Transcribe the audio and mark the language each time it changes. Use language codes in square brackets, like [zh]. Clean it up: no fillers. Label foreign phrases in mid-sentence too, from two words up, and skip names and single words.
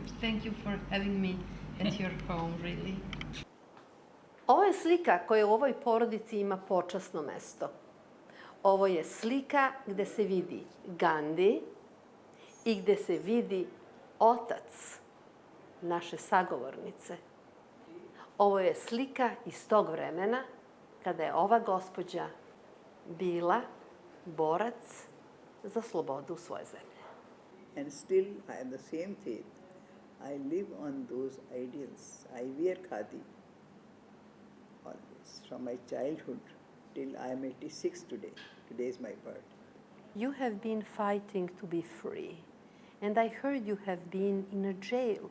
[en] Thank you for having me at your home, really. [sr] Ovo je slika koja u ovoj porodici ima počasno mesto. Ovo je slika gde se vidi Gandhi i gde se vidi otac naše sagovornice. Ovo je slika iz tog vremena kada je ova gospođa bila borac za slobodu svoje zemlje. [en] And still I have the same faith. I live on those ideals. I wear khadi always, from my childhood till I am 86 today. Today is my birthday. You have been fighting to be free, and I heard you have been in a jail.